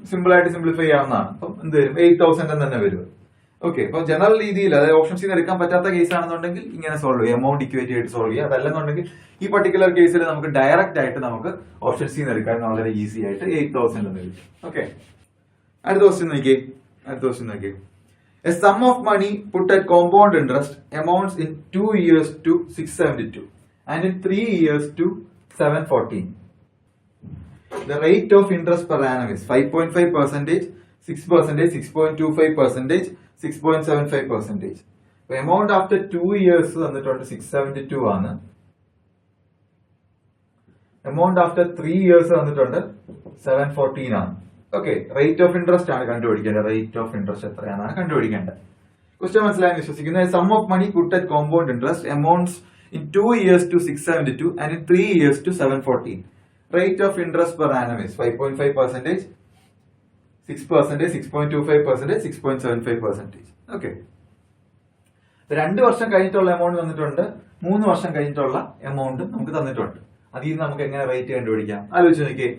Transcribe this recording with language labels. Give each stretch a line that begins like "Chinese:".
Malayalam: Simple ആയിട്ട് simplify ചെയ്യാവുന്നതാണ്. അപ്പം എന്ത് വരും? 8,000 എന്ന് തന്നെ വരും. ഓക്കെ, അപ്പൊ ജനറൽ രീതിയിൽ അതായത് ഓപ്ഷൻ സി എടുക്കാൻ പറ്റാത്ത കേസ് ആണെന്നുണ്ടെങ്കിൽ ഇങ്ങനെ സോൾവ് ചെയ്യുക. എമൗണ്ട് ഇക്വേറ്റ് ചെയ്തിട്ട് സോൾവ് ചെയ്യുക. അതല്ലെന്നുണ്ടെങ്കിൽ ഈ പർട്ടിക്കുലർ കേസിൽ നമുക്ക് ഡയറക്റ്റ് ആയിട്ട് നമുക്ക് ഓപ്ഷൻ സി എടുക്കാൻ വളരെ ഈസി ആയിട്ട് 8,000 എന്ന് വരും. ഓക്കെ, അടുത്ത ക്വസ്റ്റ്യൻ നോക്കിയേ.
English: A sum of money put at compound interest amounts in 2 years to 672 and in 3 years to 714. The rate of interest per annum is 5.5%, 6%, 6.25%, 6.75%. So amount after 2 years തന്നിട്ടുണ്ട് 672 ആണ്. Amount after 3 years തന്നിട്ടുണ്ട് 714 ആണ്.
Malayalam: Okay, rate of interest ആണ് കണ്ടുപിടിക്കേണ്ടത്. Rate of interest എത്രയാണെന്നാണ് കണ്ടുപിടിക്കേണ്ടത്.
English: Question മനസ്സിലായെന്ന് വിശ്വസിക്കുന്നു. Sum of money put at compound interest amounts in 2 years to 672 and in 3 years to 714. Rate of interest per annum is 5.5%, 6%, 6.25%, 6.75%.
Malayalam: Okay, 2 വർഷം കഴിഞ്ഞിട്ടുള്ള amount തന്നിട്ടുണ്ട്. 3 വർഷം കഴിഞ്ഞിട്ടുള്ള എമൗണ്ട് നമുക്ക് തന്നിട്ടുണ്ട്. അതിൽ നിന്ന് നമുക്ക് എങ്ങനെ റേറ്റ് കണ്ടുപിടിക്കാം? ആലോചിച്ച് നോക്കിയേ.